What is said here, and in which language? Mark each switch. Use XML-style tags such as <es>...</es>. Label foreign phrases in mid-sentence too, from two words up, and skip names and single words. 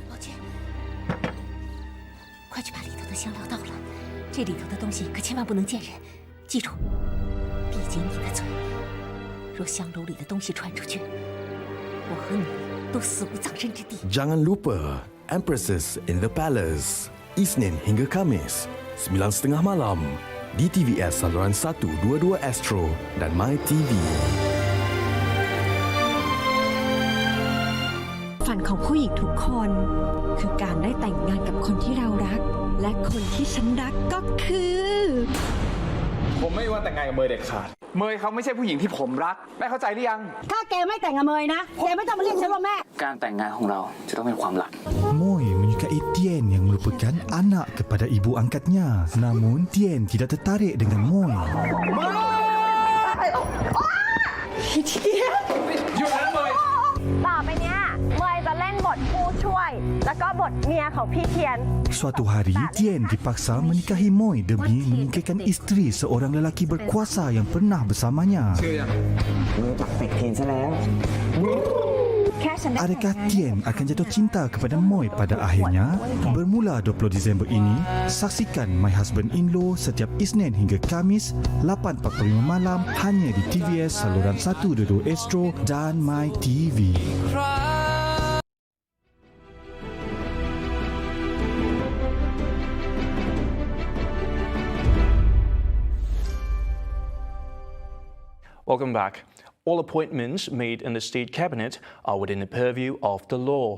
<zh>宝娟，快去把里头的香料倒了，这里头的东西可千万不能见人，记住，闭紧你的嘴。若香炉里的东西传出去，我和你都死无葬身之地。</zh> <ms>Jangan lupa Empresses in the Palace, Isnin hingga Khamis, 9:30 malam di TVS saluran 122 Astro dan MyTV.</ms> <th>ฝันของผู้หญิงทุกคนคือการได้แต่งงานกับคนที่เรารัก และคนที่ฉันรักก็คือ ผมไม่ว่าแต่งงานกับเมย์เด็ดขาดเมย์เขาไม่ใช่ผู้หญิงที่ผมรักแม่เข้าใจหรือยัง ถ้าแกไม่แต่งกับเมยนะแกไม่ต้องมาเรียกฉันว่าแม่ การแต่งงานของเราจะต้องเป็นความลับ</th> <ms>Moy menyukai Tien yang merupakan anak kepada ibu angkatnya. Namun Tien tidak tertarik dengan Moy.</ms> <th>ต่อไปเนี้ยเมยจะเล่นบทผู้ช่วย แล้วก็บทเมียของพี่เทียน</th> <ms>Suatu hari Tien dipaksa menikahi Moy demi menyingkirkan isteri seorang lelaki berkuasa yang pernah bersamanya.</ms> <th>ชื่อยังมึงปักเป็ดเทียนซะแล้ว</th> <ms>Adakah Tien akan jatuh cinta kepada Moy pada akhirnya? Bermula 20 Disember ini, saksikan My Husband-in-Law setiap Isnin hingga Khamis 8.45 malam hanya di TVS saluran 122 Astro dan My TV.</ms> <en>Welcome back. All appointments made in the state cabinet are within the purview of the law.</en>